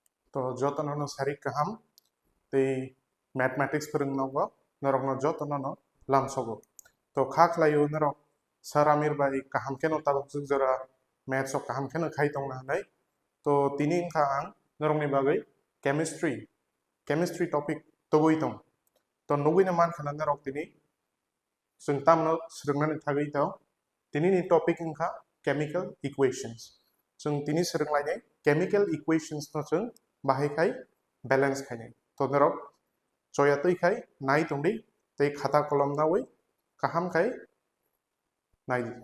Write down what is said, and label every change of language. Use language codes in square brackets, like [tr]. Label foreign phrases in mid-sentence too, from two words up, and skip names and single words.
[brx] तो जतन सारी कहम ते मैथमेटिक्स फोरोंनांगौ नरकनो जतन लामसगो तो खाक लायो नरक सर आमिर बाई कहम के नताबक जों जरा मैथ्स कहम के खाई दंना हाय तो तिनि इंखा आं नरकनि बागै [en] chemistry topic [brx] तबुई दं तो नगैनो मान खाना नरक तिनि जों तामनो सोलोंनानै थागै दाव तिनि टपिक इंखा [en] chemical equations [brx] जों तिनि सोलोंलायनाय [en] chemical equations [brx] न जों बाहायखाय बैलेंस खायनाय तो नरक जया तैखाय नाय दंदि तै खाता कलम नावै कहम खाय नाय